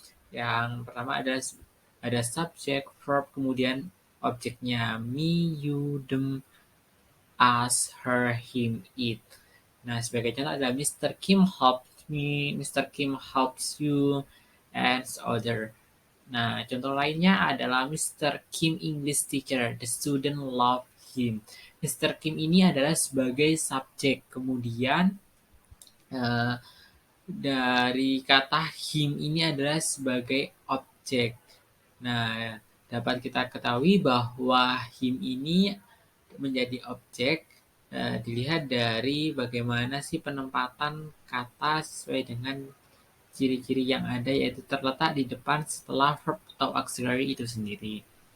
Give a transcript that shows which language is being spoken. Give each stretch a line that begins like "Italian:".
Indonesian: Yang pertama ada subjek, verb, kemudian objeknya me, you, them, us, her, him, it. Nah, sebagai contoh ada
English: Mr. Kim helps me,
Indonesian: Mr.
English: Kim helps you, and other.
Indonesian: Nah, contoh lainnya adalah
English: Mr. Kim English teacher, the student love him. Mr.
Indonesian: Kim ini adalah sebagai subjek, kemudian dari kata him ini adalah sebagai objek. Nah, dapat kita ketahui bahwa him ini menjadi objek dilihat dari bagaimana sih penempatan kata sesuai dengan ciri-ciri yang ada, yaitu terletak di depan setelah verb atau auxiliary itu sendiri.